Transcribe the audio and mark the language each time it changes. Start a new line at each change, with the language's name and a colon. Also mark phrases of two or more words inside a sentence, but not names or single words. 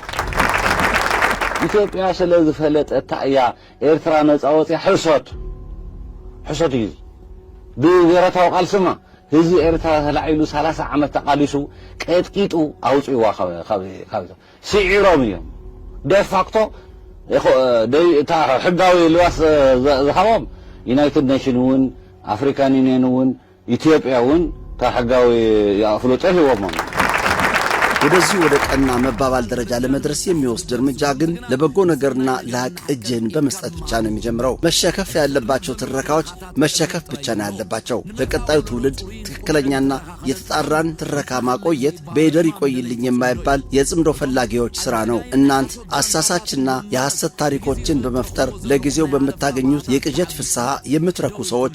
Tigrinya: ኢትዮጵያ ስለ ዝፈለጠታ እያ ኤርትራ ነፃ ወፂያ ሕሶት እዩ ብብሔረታዊ ቃልስማ ህዝቢ ኤርትራ ተላዒሉ 30 ዓመት ተቃሊሱ ቀጥቂጡ ኣውፅዋ ካብ ስዒሮም እዮም ደፋክቶ እታ ሕጋዊ ልዋስ ዝሃቦም ዩናይትድ ኔሽን እውን ኣፍሪካን ዩኒየን እውን ኢትዮጵያ እውን እታ ሕጋዊ ፍሉጥ ሂቦም
Amharic: ወደዚህ ወደ ቀና መባባል ደረጃ ለመድረስ የሚወስድ እርምጃ ግን ለበጎ ነገርና ለሐቅ እጅን በመስጠት ብቻ ነው የሚጀምረው። መሸከፍ ያለባቸው ትረካዎች መሸከፍ ብቻ ነው ያለባቸው። ለቀጣዩ ትውልድ ትክክለኛና የተጣራን ትረካ ማቆየት በይደር ይቆይልኝ የማይባል የጽምዶ ፈላጊዎች ስራ ነው። እናንት አሳሳችና የሐሰት ታሪኮችን በመፍጠር ለጊዜው በመታገኙት የቅጀት ፍስሐ የምትረኩ ሰዎች